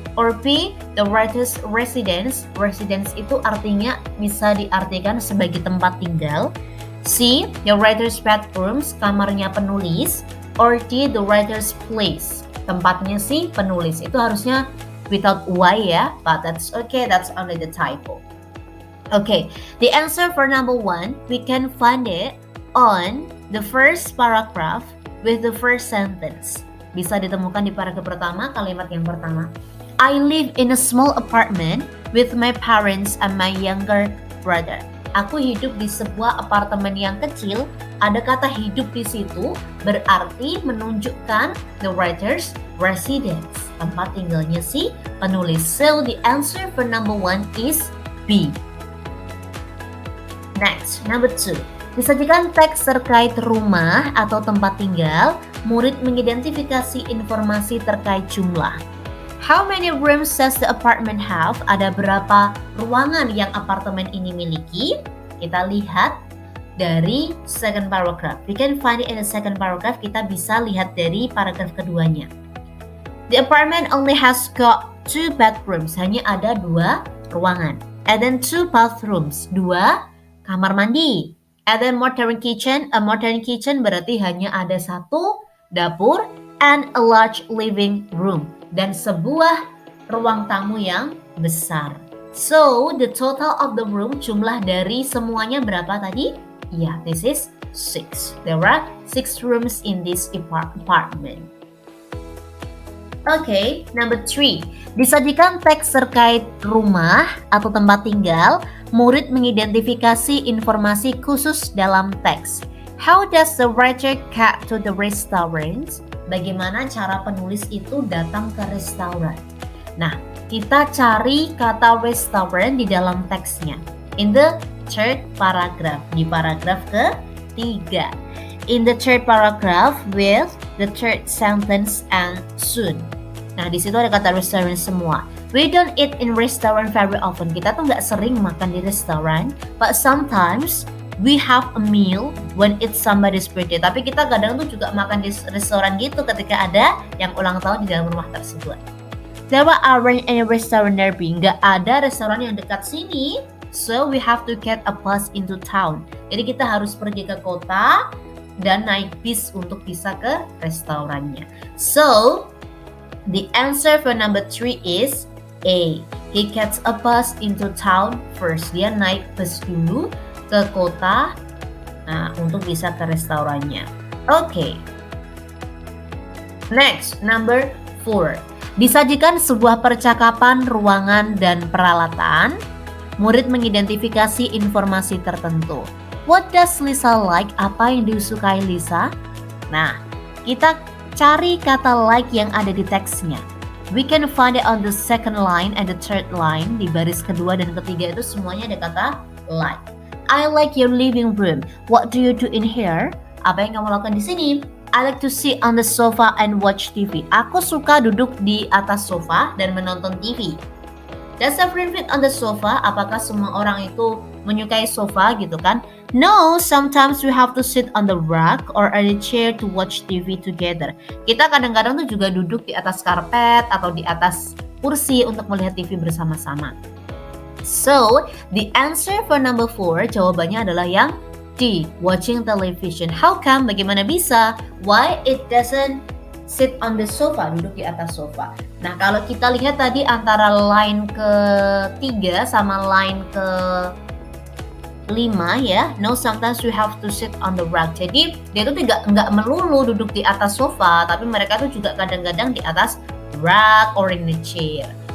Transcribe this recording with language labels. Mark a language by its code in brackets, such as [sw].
[en] Or B, the writer's residence. [id] Residence itu artinya bisa diartikan sebagai tempat tinggal. [en] C, the writer's bedrooms, [id] kamarnya penulis. [en] Or D, the writer's place, [id] tempatnya si penulis. Itu harusnya [en] without Y ya, but that's okay, that's only the typo. Okay, the answer for number 1, we can find it on the first paragraph with the first sentence. [id] Bisa ditemukan di paragraf pertama, kalimat yang pertama. [en] I live in a small apartment with my parents and my younger brother. [id] Aku hidup di sebuah apartemen yang kecil. Ada kata hidup di situ berarti menunjukkan [en] the writer's residence, [id] tempat tinggalnya si penulis. [en] So the answer for number 1 is B. Next, number 2. [id] Disajikan teks terkait rumah atau tempat tinggal, murid mengidentifikasi informasi terkait jumlah. [en] How many rooms does the apartment have? [id] Ada berapa ruangan yang apartemen ini miliki? Kita lihat dari second paragraph. [en] We can find it in the second paragraph. [id] Kita bisa lihat dari paragraf keduanya. [en] The apartment only has got 2 bedrooms. [id] Hanya ada 2 ruangan. [en] And then 2 bathrooms. [id] 2 kamar mandi. [en] And then modern kitchen. A modern kitchen [id] berarti hanya ada 1 dapur [en] and a large living room. [id] Dan sebuah ruang tamu yang besar. [en] So, the total of the room, [id] jumlah dari semuanya berapa tadi? [en] Yeah, this is 6. There are 6 rooms in this apartment. Okay, number 3. [id] Disajikan teks terkait rumah atau tempat tinggal, murid mengidentifikasi informasi khusus dalam teks. [en] How does the writer get to the restaurant? [id] Bagaimana cara penulis itu datang ke restoran? Nah, kita cari kata restaurant di dalam teksnya. [en] In the third paragraph, [id] di paragraf ke-3. [en] In the third paragraph with the third sentence and soon. [id] Nah, di situ ada kata restaurant semua. [en] We don't eat in restaurant very often. [id] Kita tuh nggak sering makan di restoran, [en] but sometimes we have a meal when it's somebody's birthday. [id] Tapi kita kadang tuh juga makan di restoran gitu ketika ada yang ulang tahun di dalam rumah tersebut. [en] There aren't any restaurant nearby. [id] Nggak ada restoran yang dekat sini. [en] So we have to get a bus into town. [id] Jadi kita harus pergi ke kota dan naik bis untuk bisa ke restorannya. [en] So the answer for number 3 is A. He gets a bus into town first. [id] Dia naik bus dulu ke kota untuk bisa ke restorannya. [en] Okay. Next, number 4. [id] Disajikan sebuah percakapan ruangan dan peralatan. Murid mengidentifikasi informasi tertentu. [en] What does Lisa like? [id] Apa yang disukai Lisa? Nah, kita cari kata like yang ada di teksnya. [en] We can find it on the second line and the third line. [id] Di baris kedua dan ketiga itu semuanya ada kata like. [en] I like your living room. What do you do in here? [id] Apa yang kamu lakukan di sini? [en] I like to sit on the sofa and watch TV. [id] Aku suka duduk di atas sofa dan menonton TV. [en] Does everyone fit on the sofa? [id] Apakah semua orang itu menyukai sofa gitu kan? [en] No, sometimes we have to sit on the rug or on a chair to watch TV together. [id] Kita kadang-kadang tuh juga duduk di atas karpet atau di atas kursi untuk melihat TV bersama-sama. [en] So, the answer for number 4 [id] jawabannya adalah yang D, [en] watching television. How come? [id] Bagaimana bisa? [en] Why it doesn't sit on the sofa, [id] duduk di atas sofa. Nah, kalau kita lihat tadi antara line ke-3 sama line 5 ya. [en] No, sometimes we have to sit on the rug. [id] Jadi dia tuh nggak melulu duduk di atas sofa, tapi mereka tuh juga kadang-kadang di atas rug [en] or in the chair.